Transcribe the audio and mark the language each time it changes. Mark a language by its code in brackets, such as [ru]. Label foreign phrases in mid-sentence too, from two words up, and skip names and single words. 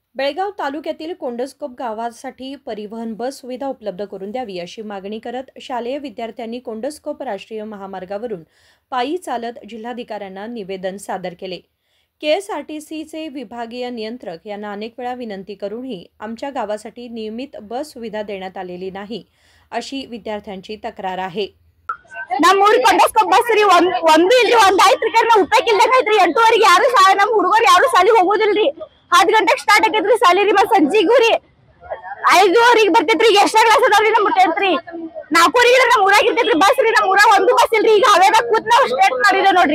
[mr] बेळगाव तालुक्यातील कोंडस्कोप गावासाठी परिवहन बस सुविधा उपलब्ध करून द्यावी अशी मागणी करत शालेय विद्यार्थ्यांनी कोंडस्कोप राष्ट्रीय महामार्गावरून पायी चालत जिल्हाधिकाऱ्यांना निवेदन सादर केले। KSRTCचे विभागीय नियंत्रक यांना अनेक वेळा विनंती करूनही आमच्या गावासाठी नियमित बस सुविधा देण्यात आलेली नाही अशी विद्यार्थ्यांची तक्रार आहे। [kn] ನಮ್ಮೂರಿಗೆ ಕೊಂಡಸ್ಕೋಪ್ ಬಸ್ ರೀ ಒಂದು ಇಲ್ರಿ ಒಂದ್ ಐತ್ರಿ ಕರೆ ನಾವು ಉಪಯೋಗ ಇಲ್ಲದೈತ್ರಿ 8:30ಗೆ ಯಾರು ಶಾಲೆ ನಮ್ಮ ಹುಡುಗರು ಯಾರು ಶಾಲೆಗೆ ಹೋಗೋದಿಲ್ರಿ 10 ಗಂಟೆಗೆ ಸ್ಟಾರ್ಟ್ ಆಗೈತ್ರಿ ಶಾಲೆ ರೀ ಮತ್ತೆ ಸಂಜಿಗೂ ರೀ 5:30ಗೆ ಬರ್ತೈತ್ರಿ ಎಷ್ಟೇ ಕ್ಲಾಸ್ ಅದಾವ್ರಿ ನಮ್ಮ ಮುಟ್ಟೈತ್ರಿ 4:30ಗೆ ನಮ್ಮ ಊರಾಗ ಇರ್ತೈತ್ರಿ ಬಸ್ ರೀ ನಮ್ಮ ಊರಾಗ ಒಂದು ಬಸ್ ಇಲ್ರಿ ಈಗ ಅವೇದ ಕೂತ್ ನಾವು ಸ್ಟೇಟ್ ಮಾಡಿದೆ ನೋಡ್ರಿ